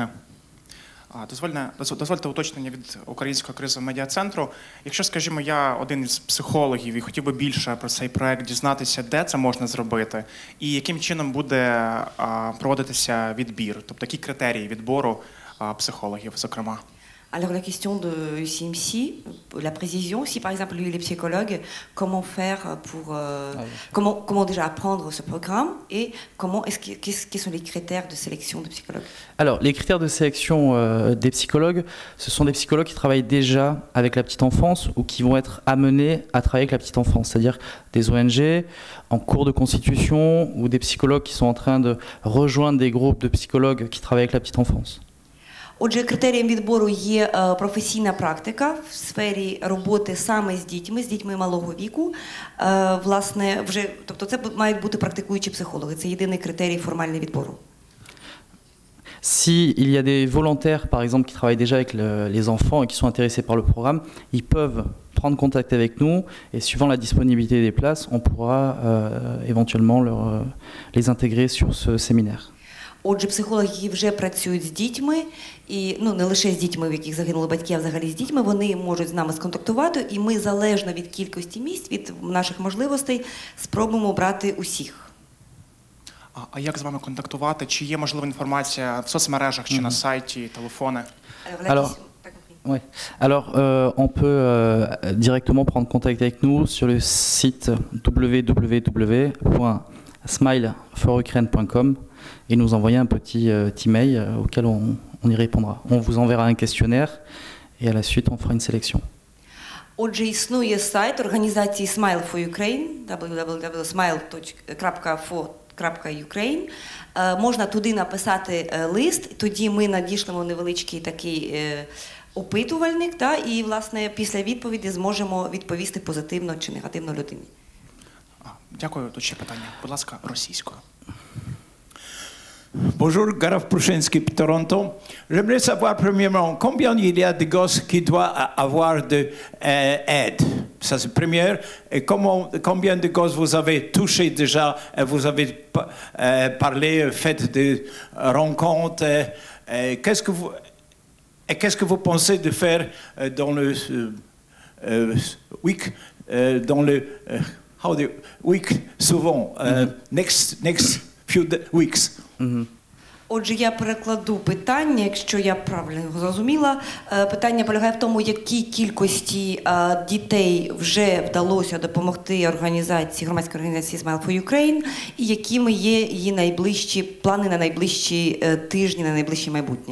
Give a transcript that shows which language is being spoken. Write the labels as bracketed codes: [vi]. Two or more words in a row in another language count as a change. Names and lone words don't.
[uk] Дозвольте уточнення від Українського кризового медіа-центру. Якщо, скажімо, я один із психологів і хотів би більше про цей проект дізнатися, де це можна зробити, і яким чином буде проводитися відбір, тобто які критерії відбору психологів, зокрема? [fr] Alors la question de CMC, la précision, si par exemple lui il est psychologue, comment faire pour comment déjà apprendre ce programme et quels sont les critères de sélection de psychologues? Alors les critères de sélection des psychologues, ce sont des psychologues qui travaillent déjà avec la petite enfance ou qui vont être amenés à travailler avec la petite enfance, c'est-à-dire des ONG en cours de constitution ou des psychologues qui sont en train de rejoindre des groupes de psychologues qui travaillent avec la petite enfance. [uk] Отже, критерієм відбору є професійна практика в сфері роботи саме з дітьми малого віку. Власне, тобто це мають бути практикуючі психологи. Це єдиний критерій формального відбору. [fr] Si il y a des volontaires, par exemple, qui travaillent déjà avec les enfants et qui sont intéressés par le programme, ils peuvent prendre contact avec nous et suivant la disponibilité des places, on pourra éventuellement les intégrer sur ce séminaire. [uk] Отже, психологи, які вже працюють з дітьми, і не лише з дітьми, в яких загинули батьки, а взагалі з дітьми, вони можуть з нами сконтактувати, і ми, залежно від кількості місць, від наших можливостей, спробуємо брати усіх. А як з вами контактувати? Чи є можлива інформація в соцмережах, чи на сайті, телефони? [fr] Ouais. Alors, on peut directement prendre contact avec nous sur le site www.smileforukraine.com et nous envoyer un petit email auquel on y répondra. On vous enverra un questionnaire et à la suite, on fera une sélection. [uk] Отже, існує сайт організації Smile for Ukraine, www.smile.for.ukraine. Можна туди написати лист, тоді ми надішлемо невеличкий такий опитувальник, і, власне, після відповіді зможемо відповісти позитивно чи негативно людині. Дякую. Тут ще питання. Будь ласка, російською. [fr] Bonjour, Garaf Prushensky, Toronto. J'aimerais savoir premièrement combien il y a de gosses qui doivent avoir de aide. Ça c'est première. Et combien de gosses vous avez touché déjà? Vous avez parlé, fait des rencontres. Qu'est-ce que vous pensez de faire dans le week, dans le week souvent, [en] next few weeks? [uk] Отже, я перекладу питання, якщо я правильно його зрозуміла. Питання полягає в тому, якій кількості дітей вже вдалося допомогти громадській організації Smile for Ukraine, і якими є її найближчі плани на найближчі тижні, на найближче майбутнє.